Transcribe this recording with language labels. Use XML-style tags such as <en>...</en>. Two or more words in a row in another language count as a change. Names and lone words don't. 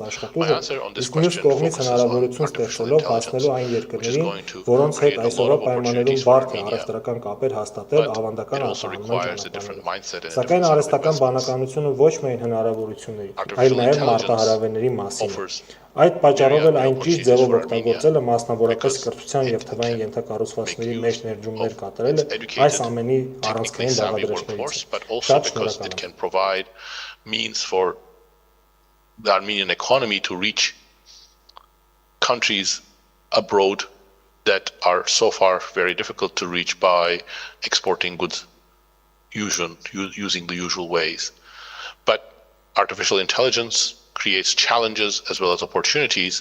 <hy>աշխատուժը, իսկ մյուս կողմից հնարավորություն ստեղծելով հասնելու այն երկրներին, որոնց հետ այսօրվա պայմաններում բարդ է առևտրական կապեր հաստատել ավանդական արտահանման ճանապարհներով։ Սակայն արհեստական բանականությունը ոչ միայն հնարավորությունների, այլ նաեւ մարտահրավերների մասին է։ Այդ պատճառով էլ այն ճիշտ ձևով օգտագործելը, մասնավորապես կրթության եւ թվային ենթակառուցվածքների մեջ ներդրումներ կատարելը այս ամենի առանցքային բաղադրիչներից է։ Շատ շնորհակալ եմ։</hy> <en>Means for the Armenian economy to reach countries abroad that are so far very difficult to reach by exporting goods using the usual ways. But artificial intelligence creates challenges as well as opportunities.</en>